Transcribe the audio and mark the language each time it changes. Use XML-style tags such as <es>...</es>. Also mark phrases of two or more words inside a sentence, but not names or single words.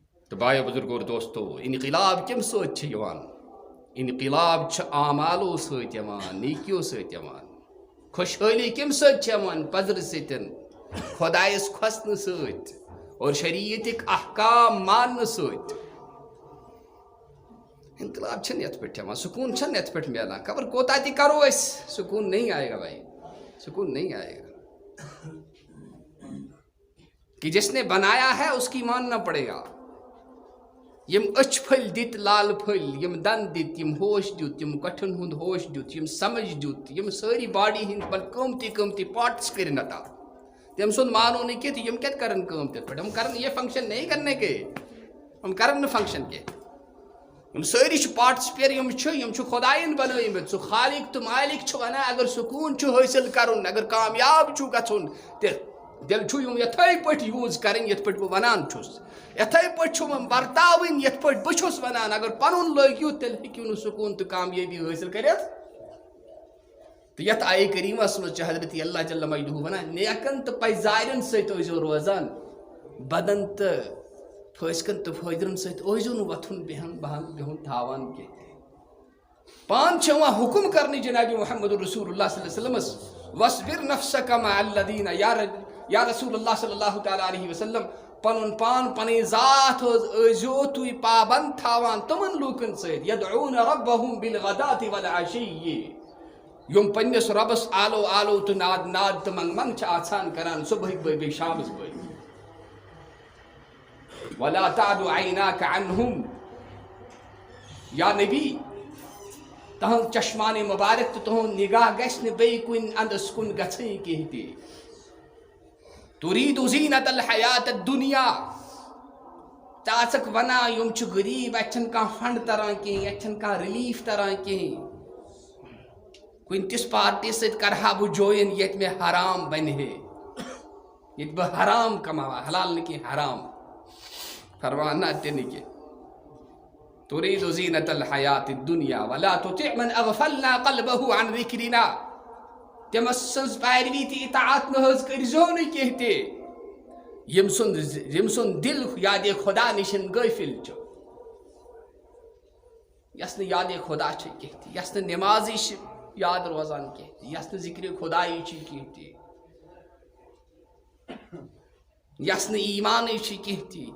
<ur>تو بھائیو بزرگو اور دوستو،</ur> <ks>انقلاب کم سۭتۍ چھُ یِوان؟ انقلاب چھُ اعمالو سۭتۍ یِوان، نیکیو سۭتۍ یِوان. خوشحٲلی کمہِ سۭتۍ چھِ یِوان؟ پزرٕ سۭتۍ، خۄدایس کھۄژنہٕ سۭتۍ اور شریعتٕکۍ احکام ماننہٕ سۭتۍ. انقلاب چھنہٕ یتھ پٮ۪ٹھ یِوان، سکوٗن چھنہٕ یتھ پٮ۪ٹھ میلان. خبر کوتاہ تہِ کرو أسۍ،</ks> <ur>سکوٗن نہیں آئے گا بھائی، سکون نہیں آئے گا. کہ جس نے بنایا ہے اس کی ماننا پڑے گا.</ur> <ks>یم أچھ پھٔلۍ دِتۍ لال پھٔلۍ، یم دند دِتۍ، یم ہوش دیُت، یم کٹھن ہُنٛد ہوش دیُت، یم سمجھ دیُت، یم سٲری باڈی ہٕنٛدۍ پتہٕ قۭمتی پارٹس کٔرِنۍ عطا. تٔمۍ سُنٛد مانو نہٕ کینٛہہ تہٕ یم کتہِ کرن کٲم تِتھ پٲٹھۍ؟ ہم کرن</ks> <ur>یہ فنکشن نہیں کرنے کے،</ur> <ks>ہم کرن نہٕ فنکشن کینٛہہ. یم سٲری چھِ پارٹسپیر، یم چھِ خۄدایَن بنٲومٕتۍ. سُہ خالق تہٕ مالک چھُ ونان اگر سکوٗن چھُ حٲصِل کرُن، اگر کامیاب چھُ گژھُن تیٚلہِ چھُ یم یِتھَے پٲٹھۍ یوٗز کرٕنۍ یِتھ پٲٹھۍ بہٕ ونان چھُس. یِتھَے پٲٹھۍ چھُ یم ورتاوٕنۍ یِتھ پٲٹھۍ بہٕ چھُس ونان. اگر پنُن لٲگِو تیٚلہِ ہیٚکِو نہٕ سکوٗن تہٕ کامیٲبی حٲصِل کٔرِتھ. تہٕ یتھ آیہِ کریٖمس منٛز چھُ حضرت اللہ</ks> <ar>جل مجدہ</ar> <ks>ونان نیکن تہٕ پزارٮ۪ن سۭتۍ ٲسۍزیو روزان، بدن تہٕ فٲسکن تہٕ فٲجرن سۭتۍ ٲسۍزیو نہٕ وۄتھُن بِہُن تھاوان کینٛہہ. پان چھُ یِوان حُکم کرنہٕ جناب محمد رسول اللہ</ks> <ar>صلی اللہ علیہ وسلم وَاصْبِرْ نَفْسَكَ مَعَ الَّذِينَ یا رسول اللہ صلی اللہ تعالیٰ علیہ وسلم.</ar> <ks>پنُن پان پنٕنۍ ذات حظ ٲسۍزیو تُہۍ پابند تھاوان تِمن لوٗکن سۭتۍ</ks> <ar>یدعوٗنَ رَبَّهُم بِالْغَداةِ وَالْعَشِيِّ،</ar> <ks>یم پننس رۄبس آلو آلو تہٕ ناد ناد تہٕ منٛگ منٛگ چھِ آسان کران صبحٕکۍ بٲگۍ بیٚیہِ شامس بٲگۍ.</ks> <ar>وَلَا تَعْدُ عَيْنَاكَ عَنْهُمْ،</ar> <ks>یا نبی تہنٛز چشمانِ مبارک تہٕ تُہُنٛد نگاہ گژھِ نہٕ بیٚیہِ کُنہِ اندس کُن گژھٕنۍ کینٛہہ تہِ.</ks> <ar>تُریٖدُ زیٖنَۃ الحیات الدُنیا،</ar> <ks>ژٕ آسکھ ونان یِم چھِ غریٖب، اَتہِ چھنہٕ کانٛہہ فنڈ تران کینٛہہ، اَتہِ چھنہٕ کانٛہہ رِلیٖف تران کینٛہہ. کُنہِ تِژھ پارٹی سۭتۍ کرٕ ہا بہٕ جویِن ییٚتہِ مےٚ حرام بنہِ ہے، ییٚتہِ بہٕ حرام کماوٕ، حلال نہٕ کینٛہہ حرام. فرمان نہ تہِ نہٕ کینٛہہ.</ks> <ar>تُریٖدُ زیٖنَۃ الحیات الدُنیا وَلا تُطِع مَن اغفلنا قلبه عن ذِکرنا،</ar> <ks>تٔمۍ سٕنٛز پیروی تہٕ اطاعت نہ حظ کٔرۍزیو نہٕ کینٛہہ تہِ ییٚمۍ سُنٛد دل یادِ خۄدا نِش غٲفِل چھُ. یس نہٕ یادِ خۄدا چھِ کینٛہہ تہِ، یس نہٕ نٮ۪مازٕے چھِ یاد روزان کینٛہہ تہِ، یس نہٕ ذِکرِ خۄدایی چھِ کینٛہہ تہِ، یس نہٕ ایٖمانٕے چھِ کینٛہہ تہِ.</ks>